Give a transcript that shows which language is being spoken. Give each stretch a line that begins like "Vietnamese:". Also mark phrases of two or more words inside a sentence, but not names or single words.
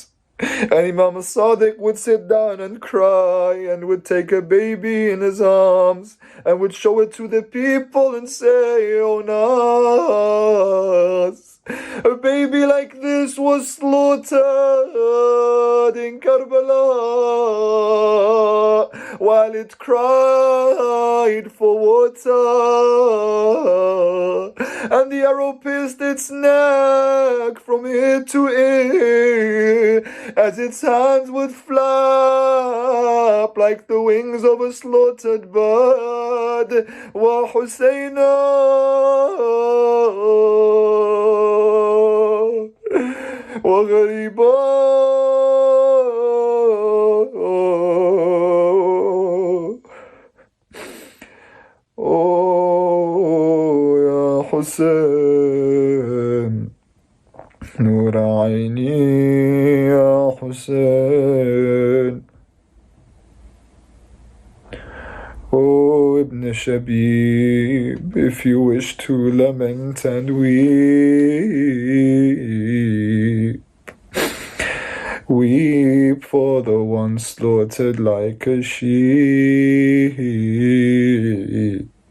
English: And Imam al-Sadiq would sit down and cry and would take a baby in his arms and would show it to the people and say, "Oh Nas, a baby like this was slaughtered in Karbala while it cried for water. And the arrow pierced its neck from ear to ear as its hands would flap like the wings of a slaughtered bird.
Arabic: وا حسيناه وا غريباه." Oh, يا حسين، نور عيني يا حسين.
English: Oh, Ibn Shabib, if you wish to lament and weep, weep for the one slaughtered like a sheep.